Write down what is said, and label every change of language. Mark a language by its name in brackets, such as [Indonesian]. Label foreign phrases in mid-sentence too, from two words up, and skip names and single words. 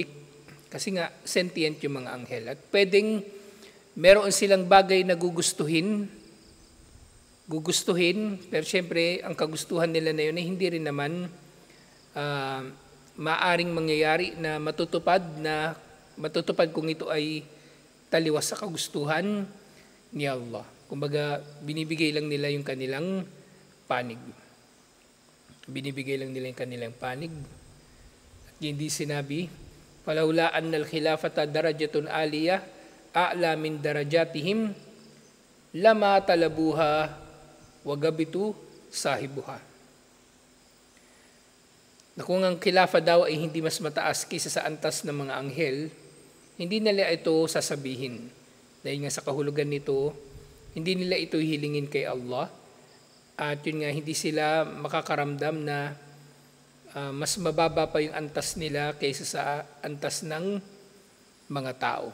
[Filipino] Kasi nga, sentient yung mga anghel. At pwedeng meron silang bagay na gugustuhin, pero syempre ang kagustuhan nila na yun ay hindi rin naman maaring mangyayari na matutupad kung ito ay taliwas sa kagustuhan ni Allah. Kumbaga, binibigay lang nila yung kanilang panig. At hindi sinabi, [Arabic] "فلولا أن الخلافة درجة عالية أعلى من درجاتهم لما طلبوها وغبطوا صاحبها." [Filipino] Na kung ang khilafa daw ay hindi mas mataas kaysa sa antas ng mga anghel, hindi nila ito sasabihin. Dahil nga sa kahulugan nito, hindi nila ito hilingin kay Allah. At yun nga, hindi sila makakaramdam na mas mababa pa yung antas nila kaysa sa antas ng mga tao.